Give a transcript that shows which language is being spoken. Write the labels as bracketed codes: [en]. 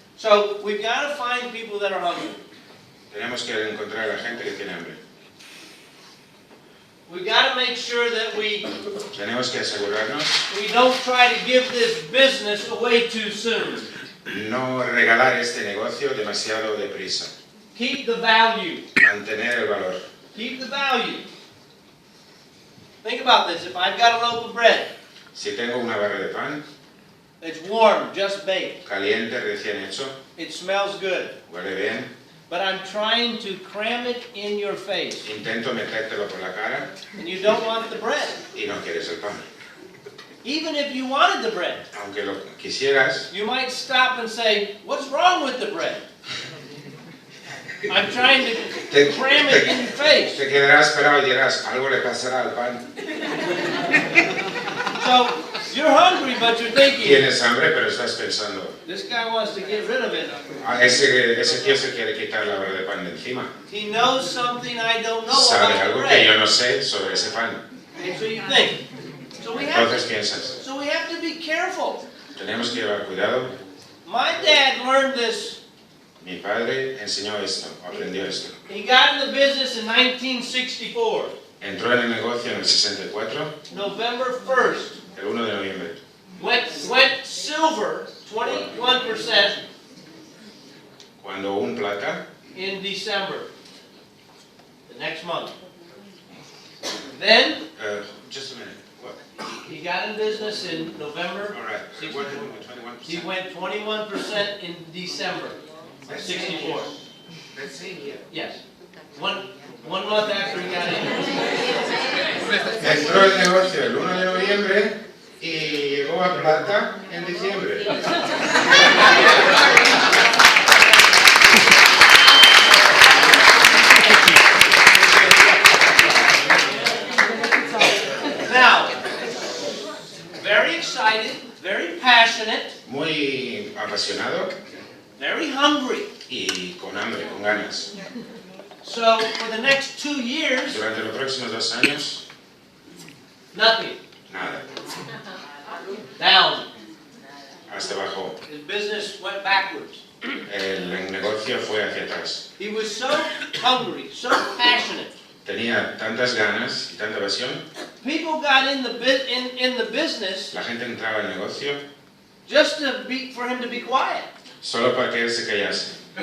[en] So we've got to find people that are hungry. [es] Tenemos que encontrar a la gente que tiene hambre. [en] We've got to make sure that we [es] Tenemos que asegurarnos [en] don't try to give this business away too soon. [es] no regalar este negocio demasiado deprisa. [en] Keep the value. [es] Mantener el valor. [en] Keep the value. Think about this. If I've got a loaf of bread, [es] Si tengo una barra de pan, [en] it's warm, just baked. [es] caliente, recién hecho, [en] It smells good. [es] huele bien, [en] But I'm trying to cram it in your face. [es] intento metértelo por la cara [en] And you don't want the bread. [es] y no quieres el pan. [en] Even if you wanted the bread, [es] Aunque lo quisieras, [en] you might stop and say, what's wrong with the bread? I'm trying to cram it in your face. [es] te quedarás parado y dirás, algo le pasará al pan. [en] So you're hungry, but you're thinking, [es] Tienes hambre, pero estás pensando, [en] this guy wants to get rid of it. [es] ese tío se quiere quitar la barra de pan de encima. [en] He knows something I don't know [es] Sabe [en] about the [es] algo que yo [en] bread. [es] no sé sobre ese pan. [en] Okay, so you think. [es] Entonces piensas, [en] So we have to be careful. [es] tenemos que llevar cuidado. [en] My dad learned this. [es] Mi padre enseñó esto, aprendió esto. [en] He got in the business in 1964, [es] Entró en el negocio en el 64, [en] November 1st. [es] el 1 de noviembre. [en] Went silver, 21% [es] Cuando un plata, [en] in December, the next month. Then just a minute, what? he got in business in November. All right, 64. 21%. He went 21% in December, 64. Let's see here. Yes. One month after he got in. [es] Entró el negocio el 1 de noviembre y llegó a plata en diciembre. [en] Now, very excited, very passionate, [es] Muy apasionado [en] very hungry. [es] y con hambre, con ganas. [en] So for the next 2 years, [es] Durante los próximos 2 años, [en] nothing. [es] nada. [en] Down. [es] Hasta abajo. [en] His business went backwards. [es] El negocio fue hacia atrás. [en] He was so hungry, so passionate. [es] Tenía tantas ganas y tanta pasión. [en] People got in the business [es] La gente entraba al negocio [en] just for him to be quiet. [es] solo para que él se callase.